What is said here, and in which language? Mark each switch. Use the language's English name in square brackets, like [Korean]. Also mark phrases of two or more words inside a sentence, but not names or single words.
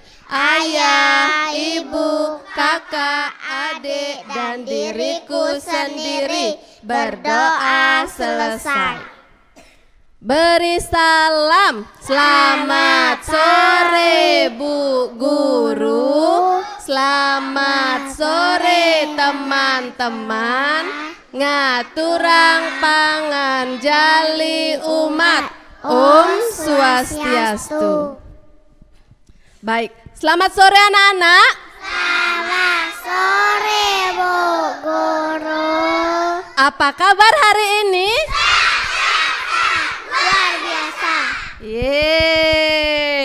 [Indonesian] Ayah, ibu, kakak, adik, dan diriku sendiri. Berdoa selesai. Beri salam. Selamat sore Bu Guru. Selamat sore teman-teman. [Balinese] Ngaturang pangan jali umat. Om Swastiastu. [Indonesian] Baik, selamat sore anak-anak. Selamat sore Bu Guru. Apa kabar hari ini? Luar biasa. Yeay.